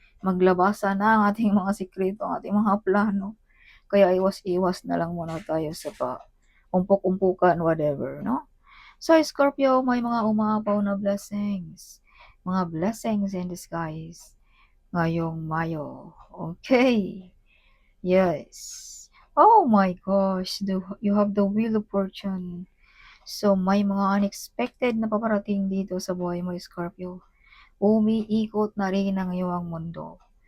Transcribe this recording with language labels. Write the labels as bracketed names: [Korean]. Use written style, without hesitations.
[Filipino] Maglabasa na ang ating mga sikreto, ang ating mga plano. Kaya iwas-iwas na lang muna tayo sa umpok-umpukan, whatever, no? So, Scorpio, may mga umaapaw na blessings. Mga [English] blessings in disguise [Filipino] ngayong Mayo. [English] Okay. Yes. Oh my gosh. You have the Wheel of Fortune. [Filipino] So, may mga unexpected na paparating dito sa buhay mo, Scorpio. Umiikot na rin ang iyong mundo.